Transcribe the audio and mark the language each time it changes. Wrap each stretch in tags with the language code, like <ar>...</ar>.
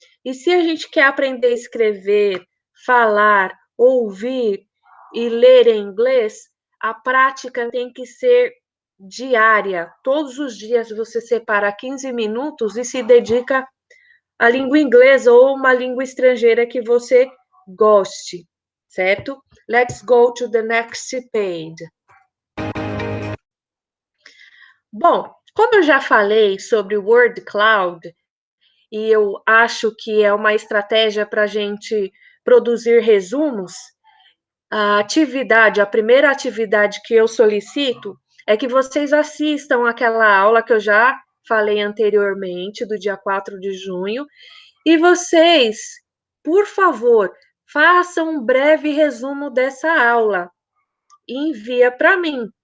<pt>E se a gente quer aprender a escrever, falar, ouvir e ler em inglês, a prática tem que ser diária. Todos os dias você separa 15 minutos e se dedica à língua inglesa ou uma língua estrangeira que você goste, certo?</pt> <en>Let's go to the next page. Bom,</en> <pt>Como eu já falei sobre o Word Cloud, e eu acho que é uma estratégia para a gente produzir resumos, a primeira atividade que eu solicito é que vocês assistam aquela aula que eu já falei anteriormente, do dia 4 de junho, e vocês, por favor, façam um breve resumo dessa aula e envia para mim.</pt>